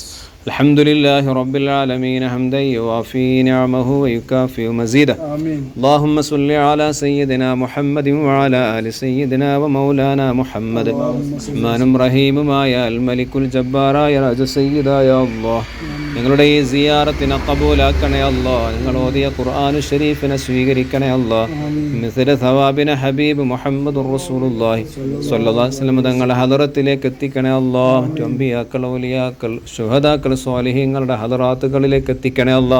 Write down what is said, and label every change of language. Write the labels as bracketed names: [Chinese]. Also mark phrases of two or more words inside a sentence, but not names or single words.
[Arabic] الحمد لله رب العالمين حمدا يوافي نعمه ويكافئ مزيده. آمين. اللهم صل على سيدنا محمد وعلى آل سيدنا ومولانا محمد. رحمن رحيم ما يا الملك الجبار يا راج سيدا يا الله [Malayalam] ഞങ്ങളുടെ ഈ സിയാറത്തിനെ കബൂലാക്കണേ അല്ലാ. ഞങ്ങൾ ഓതിയ ഖുർആനു ഷരീഫിനെ സ്വീകരിക്കണേ അല്ലാ. മിസ്ല സവാബിനെ [Arabic] حبيب محمد رسول الله صلى الله عليه وسلم [Malayalam] തങ്ങളുടെ ഹദറത്തിലേക്ക് എത്തിക്കണേ അല്ലാ. മറ്റു അമ്പിയാക്കൾ, ഔലിയാക്കൾ, ശുഹദാക്കൾ, സ്വാലിഹീങ്ങളുടെ ഹദറാത്തുകളിലേക്ക് എത്തിക്കണേ അല്ലാ.